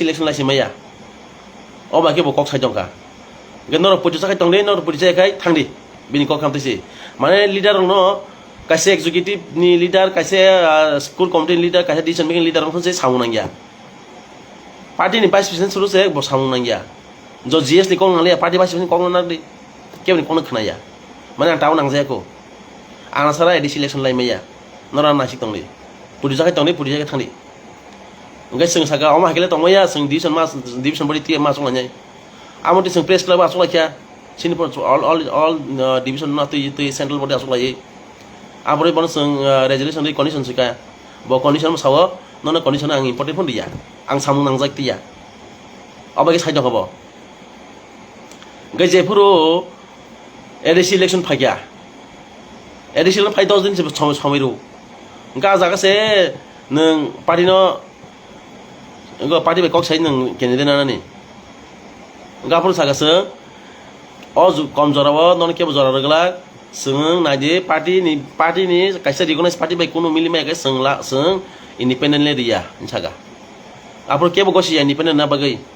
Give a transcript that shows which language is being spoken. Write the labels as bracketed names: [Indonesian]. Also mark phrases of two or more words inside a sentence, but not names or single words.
[Kok Borok] इलेक्शन लायसि माया ओ बाके बो कक साइदंका गनर पुजु साखाय तंदे नर पुजु साखाय थांदि बिनि कक खामतिसि माने लीडर न कैसे एग्जीक्यूटिव नि लीडर कैसे [English] school committee leader [Kok Borok] कैसे [English] decision making leader [Kok Borok] रंग से सामु नांगिया पार्टी नि [English] vice president [Kok Borok] सुरु से बो सामु नांगिया जो जीएस नि कं नाले [English] party vice [Kok Borok] प्रेसिडेंट कं नांदि केबनि कं खनाया माने आं ताव नांजायाखो आं सारा [English] ADC election [Kok Borok] लायमाया नरा नासिक तंदि पुजु साखाय तंदि पुजु साखाय थांदि ओंखाय जों सागा अमा हाकेले तंमाया जों [English] division body [Kok Borok] टी मा संलायनाय आमोति जों प्रेस क्लब आसलायखिया सिनिफोर ऑल डिविजन ना तो [English] central body [Kok Borok] आसलायै abore bon sung resolution di condition sika bo condition sawo nono condition ang important pun dia ang samung nangjak tia abage saidok habo gai jepuro [English] ADC election [Kok Borok] phagya [English] ADC election [Kok Borok] phai 10 din se chamiru ga jaga se nung party no ngo party be kok sai nung candidate na ni ga pur saga se oju kom jorawo non ke jora regla sung naje party ni kaisa [English] recognize party [Kok Borok] by kuno mili mai ga sungla sung independent le dia insaga apur ke bo gosi independent na bagai